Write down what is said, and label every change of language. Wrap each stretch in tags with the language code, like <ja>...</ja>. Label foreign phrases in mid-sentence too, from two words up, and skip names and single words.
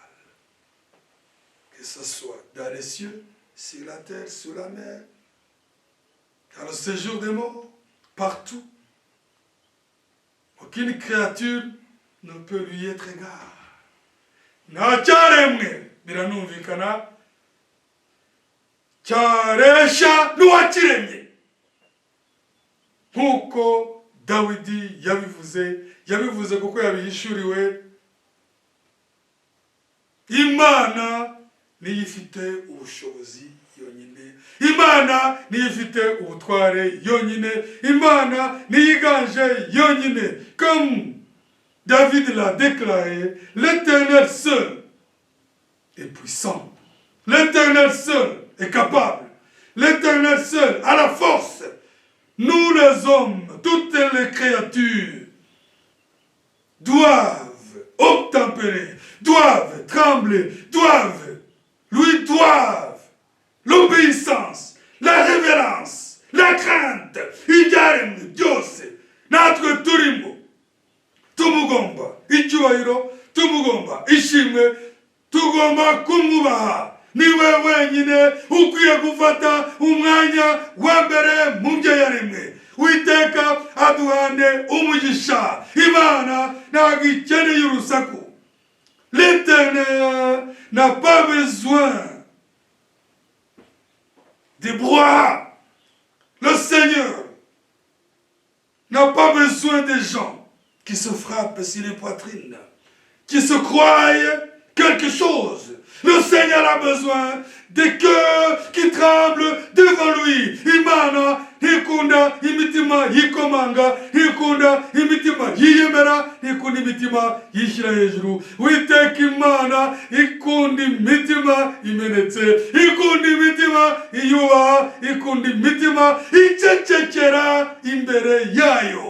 <fr>Que ce soit dans les cieux, sur la terre, sur la mer, dans le séjour des morts, partout. Aucune créature ne peut lui être égale.</fr> <rw>Nta cyaremwe biranumvikana cyaresha n'uwakiremye, nk'uko Dawidi yabivuze kuko yabihishuriwe. Imana niyo ifite ubushobozi yonyine, Imana niyo ifite ubutware yonyine, Imana niyo iganje yonyine.</rw> <fr>Comme David l'a déclaré, l'Éternel seul est puissant, l'Éternel seul est capable, l'Éternel seul a la force. Nous les hommes, toutes les créatures doivent obtempérer, doivent trembler, doivent l'obéissance, la révérence, la crainte.</fr> <rw>Ibyaremwe byose natwe turimo tumugomba icyubahiro, tumugomba ishimwe, tugomba kumwubaha. Niwe wenyine ukwiye gufata umwanya wa mbere mu byo yaremwe. Uwiteka aduhane umugisha. Imana ntabwo ikeneye urusaku.</rw> <fr>L'Éternel n'a pas besoin de brouhaha. Le Seigneur n'a pas besoin de gens qui se frappent sur les poitrines, qui se croient quelque chose. Le Seigneur a besoin des cœurs qui tremblent devant lui.</fr> <rw>Imana ikunda imitima yikomanga, ikunda imitima yiyemera, ikunda imitima yishyira hejuru. Uwiteka Imana ikunda imitima imenetse, ikunda imitima iyubaha, ikunda imitima icecekera imbere yayo.</rw>